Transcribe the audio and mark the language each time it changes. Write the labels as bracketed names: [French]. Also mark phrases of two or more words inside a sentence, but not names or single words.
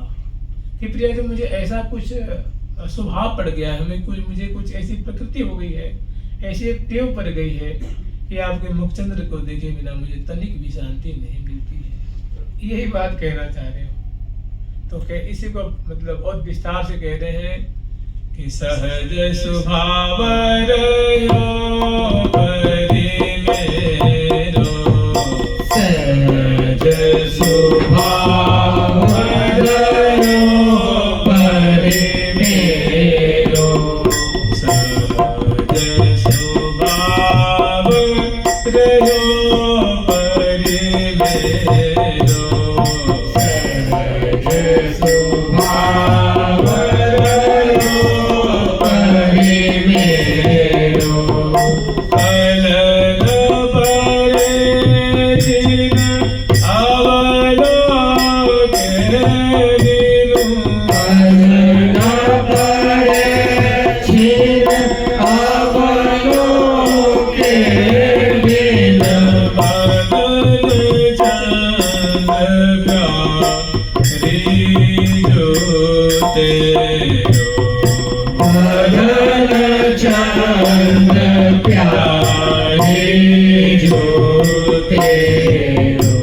[Hindi] कि प्रिया जी, मुझे ऐसा कुछ स्वभाव पड़ गया है, मुझे कुछ ऐसी प्रकृति हो गई है, ऐसी एक टेव पड़ गई है कि आपके मुखचंद्र को देखे बिना मुझे तनिक भी शांति नहीं मिलती है। यही बात कहना चाह रहे हो। तो कह इसी को मतलब और विस्तार से कह रहे हैं कि [Braj] सहज स्वभाव रयो परि मेरो, सहज स्वभाव रयो परि मेरो, सहज स्वभाव रयो परि मेरो, सहज स्वभाव रयो परि मेरो, अलग परे जिन अवलोके बिनु, अलग परे जिन अवलोके बिनु, मदन चंद प्यारी जो तेरो, मदन चंद प्यारी जो तेरो।